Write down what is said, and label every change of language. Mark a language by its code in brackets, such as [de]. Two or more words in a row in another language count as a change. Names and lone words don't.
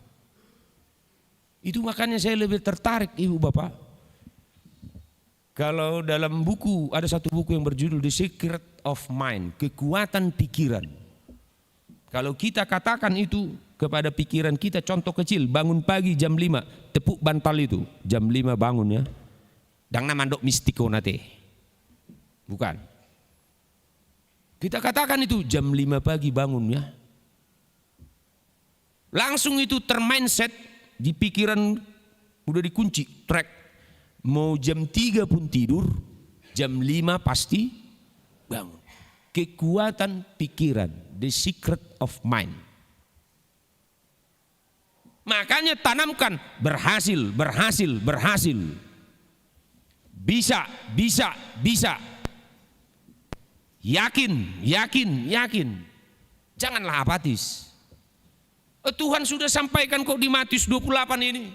[id] Itu makanya saya lebih tertarik, Ibu Bapak. Kalau dalam buku, ada satu buku yang berjudul The Secret of Mind, kekuatan pikiran. Kalau kita katakan itu kepada pikiran kita, contoh kecil, bangun pagi jam 5, tepuk bantal itu, jam 5 bangun ya. [bbc] Dang namandok mistiko nate. [id] Bukan. Kita katakan itu jam 5 pagi bangun ya. Langsung itu termindset di pikiran udah dikunci track. Mau jam 3 pun tidur, jam 5 pasti bangun. Kekuatan pikiran, the secret of mind. Makanya tanamkan berhasil. Bisa. Yakin. Janganlah apatis. Tuhan sudah sampaikan kok di Matius 28 ini.